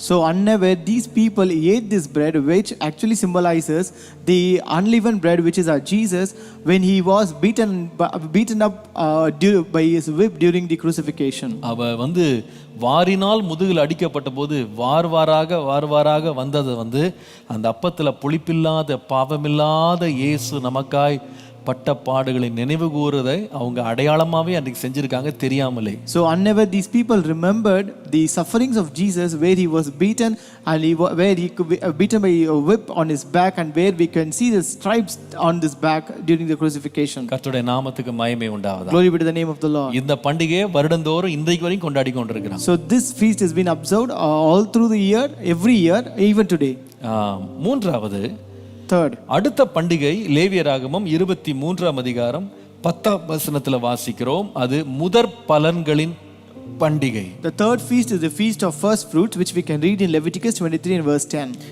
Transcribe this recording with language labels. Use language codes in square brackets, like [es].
[en] So unaware, these people ate this bread, which actually symbolizes the unleavened bread, which is our Jesus, when he was beaten up by his whip during the crucifixion. [ta] அவ வந்து வாரினால் முதுகில் அடிக்கப்பட்ட போது வார்வாராக வந்தது வந்து அந்த அப்பத்துல புளிப்பில்லாத பாவமில்லாத இயேசு நமக்காய் பட்ட பாடுகளை நினைவு கூறுவதை அவங்க அடையாளமாவே அன்றைக்கு செஞ்சிருக்காங்க தெரியாமலே. [en] So unaware, these people remembered the sufferings of Jesus, where he was beaten and where he could be beaten by a whip on his back, and where we can see the stripes on this back during the crucifixion. [ta] கர்த்தருடைய நாமத்துக்கு மகிமை உண்டாவதாக. [en] Glory be to the name of the Lord. [ta] இந்த பண்டிகையை வருடந்தோறும் இன்றைக்கு வரைக்கும் கொண்டாடி கொண்டிருக்கிறோம். [en] So this feast has been observed all through the year, every year, even today. [ta] மூன்றாவது, [en] Third, [ta] அடுத்த பண்டிகை லேவியராகமம் 23ஆம் அதிகாரம் 10ஆம் வசனத்துல வாசிக்கிறோம். அது முதற் பலன்களின் பண்டிகை. [en] the third feast is the feast of first fruits, which we can read in Leviticus 23 and verse 10.